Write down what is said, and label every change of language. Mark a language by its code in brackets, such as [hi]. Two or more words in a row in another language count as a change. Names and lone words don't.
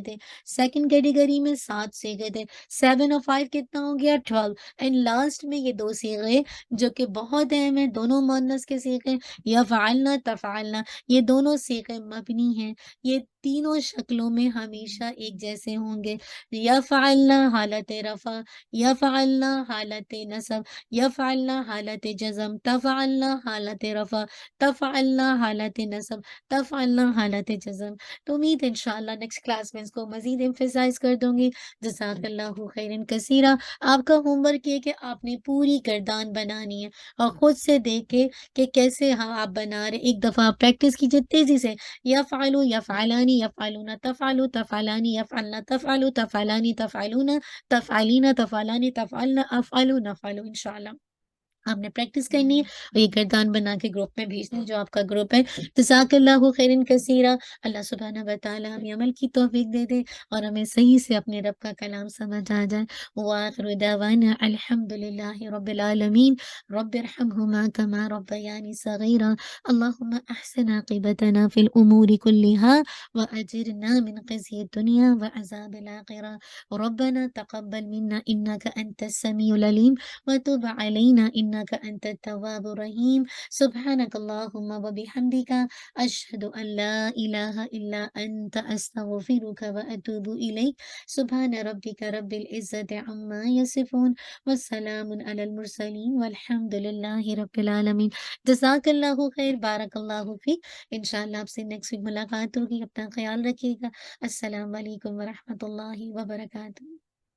[ur] تھے، سیکنڈ کیٹیگری میں 7 صیغے تھے، 7 اور 5 کتنا ہو گیا 12، [en] and last [ur] میں یہ 2 صیغے جو کہ بہت اہم ہیں، دونوں مؤنث کے صیغے یفعلنا، تفعلنا، یہ دونوں صیغے مبنی ہیں، یہ تینوں شکلوں میں ہمیشہ ایک جیسے ہوں گے، یفعلنا حالت رفع، یفعلنا حالت نصب، یفعلنا حالت جزم، تفعلنا حالت رفع، تفعلنا حالت نصب، تفعلنا حالت جزم۔ تو امید ہے انشاءاللہ [en] next class [ur] میں اس کو مزید ایمفیسائز کر دوں گی۔ [ar] جزاک اللہ خیرن کثیرہ۔ [ur] آپ کا [en] home work [ur] یہ کہ آپ نے پوری گردان بنانی ہے اور خود سے دیکھے کہ کیسے آپ بنا رہے، ایک دفعہ پریکٹس کیجیے تیزی سے، [ar] یفعلوا، یفعلانی، یفعلون، تفعلوا، تفعلانی، یفعلن، تفعلوا، تفعلانی، تفعلون، تفعلین، تفعلانی، تفعلن، افعلوا، نفعلوا، انشاءاللہ۔ [ur] آپ نے پریکٹس کرنی ہے اور یہ گردان بنا کے گروپ میں بھیجنا ہے جو آپ کا گروپ ہے۔ [ar] جزاک اللہ خیرًا کثیرًا۔ [ur] اللہ سبحانہ و تعالی ہمیں عمل کی توفیق دے دے اور ہمیں صحیح سے اپنے رب کا کلام سمجھ آ جائے۔ [ar] وآخر دعوانا الحمد للہ رب العالمین۔ رب ارحمہما کما ربیانی صغیرا۔ اللہم احسن عاقبتنا فی الامور کلها واجرنا من خزي الدنيا وعذاب الآخرة ربنا تقبل منا انك انت السميع العليم وتب علينا إنك أنت التواب الرحيم سبحانك اللهم وبحمدك أشهد أن لا إله إلا أنت أستغفرك وأتوب إليك سبحان ربك رب العزة عما يصفون والسلام على المرسلين والحمد لله رب العالمين۔ جزاک اللہ خیر، بارک اللہ فیک۔ [ur] انشاءاللہ آپ سے [en] next week [ur] ملاقات ہوگی، اپنا خیال رکھیے گا۔ [ar] السلام علیکم ورحمۃ اللہ وبرکاتہ۔